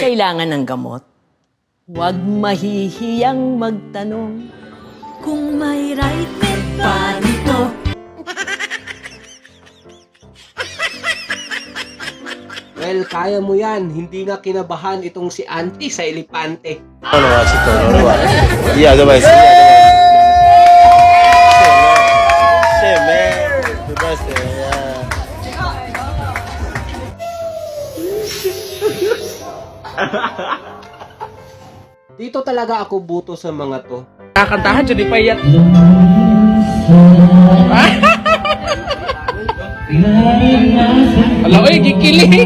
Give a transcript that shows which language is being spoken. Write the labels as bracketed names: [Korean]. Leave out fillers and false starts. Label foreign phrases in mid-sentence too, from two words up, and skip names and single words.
[Filipino] kailangan ng gamot, huwag mahihiyang magtanong. Kung may right med pa nito. Well, kaya mo yan. Hindi nga kinabahan itong si Auntie sa elepante. [Japanese] 今のはちょっと俺はいいアドバイス、いいアドバイス。 [English] Shit, man. The best thing, yeah. [Filipino] Dito talaga ako buto sa mga to. Kakantahan dyan, ipayat. Alam ko, kikilig.